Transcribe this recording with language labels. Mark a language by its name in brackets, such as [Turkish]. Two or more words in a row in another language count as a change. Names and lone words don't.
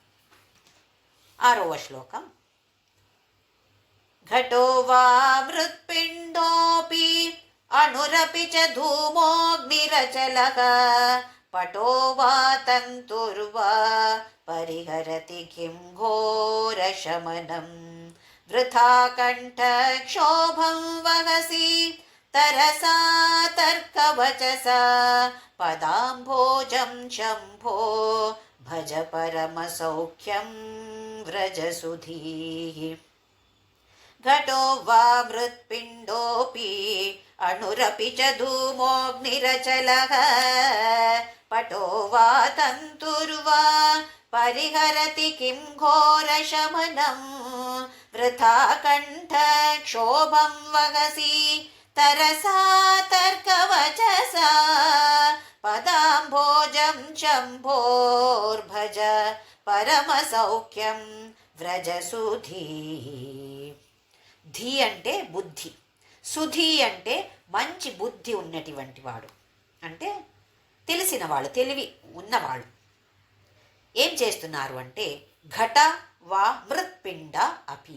[Sanskrit] 6వ శ్లోకం. ఘటో వా మృత్పిండోపి అణురపి చ ధూమోऽగ్నిరచలః పటో వా తంతుర్వా పరిహరతి కిం ఘోరశమనం వృథా కంఠక్షోభం వహసి तरसा तर्कवचसा पदाम्भोजं शम्भो भज परमसौख्यं व्रजसुधीः घटो वा मृत्पिण्डोऽपि अणुरपि च धूमोऽग्निरचलः पटो वा तन्तुर्वा परिहरति किं घोरशमनं वृथा कण्ठक्षोभं वहसि तरसा तर्कवचसा पदाम्भोजं शम्भोर्भज పరమసౌఖ్యం వ్రజసుధీ. [Telugu] ధీ అంటే బుద్ధి, సుధీ అంటే మంచి బుద్ధి ఉన్నటువంటి వాడు, అంటే తెలిసిన వాళ్ళు, తెలివి ఉన్నవాళ్ళు. ఏం చేస్తున్నారు అంటే [Sanskrit] ఘట వా మృత్పిండ అపి.